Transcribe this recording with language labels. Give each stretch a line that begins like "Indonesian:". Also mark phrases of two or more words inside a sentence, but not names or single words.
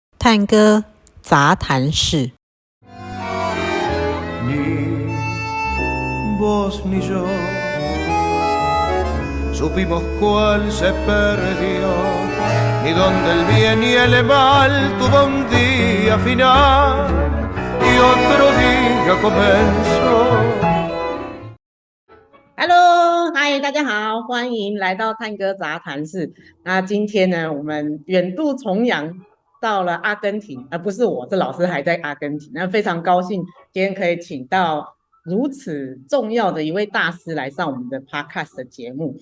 Chinese: 探戈杂谈室。
Spanish: Ni vos ni yo supimos cuál se perdió, ni donde el bien y el mal tuvo un día final y otro día comenzó。Hello，
Chinese: 嗨，大家好，欢迎来到探戈杂谈室。那今天呢，我们远渡重洋到了阿根廷，不是我，这老师还在阿根廷。那非常高兴今天可以请到如此重要的一位大师来上我们的 podcast 的节目。